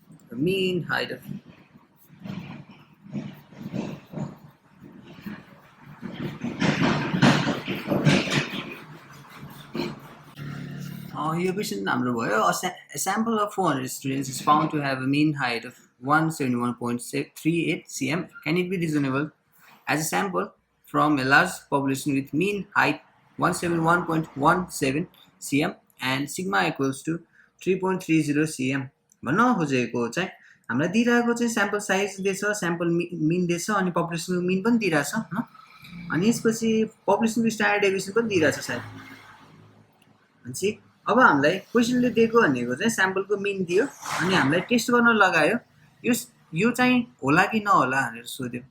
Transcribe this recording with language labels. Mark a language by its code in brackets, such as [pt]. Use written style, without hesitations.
[en] a mean height of [ne] यो question हाम्रो भयो। [en] A sample of 400 students is found to have a mean height of 171.38 cm. Can it be reasonable as a sample from a large population with mean height 171.17 cm and sigma equals to 3.30 cm? [ne] भन्न खोजेको चाहिँ हामीलाई दिइरहेको चाहिँ sample size दिएछ, sample mean दिएछ अनि पपुलेसनको mean पनि दिइरहेछ होइन। अनि यसपछि पपुलेसनको स्ट्यान्डर्ड डेभिएसन पनि दिइरहेछ सायद। भनेपछि अब हामीलाई क्वेसनले दिएको भनेको चाहिँ स्याम्पलको मिन दियो अनि हामीलाई टेस्ट गर्न लगायो यो चाहिँ होला कि नहोला भनेर सोध्यो।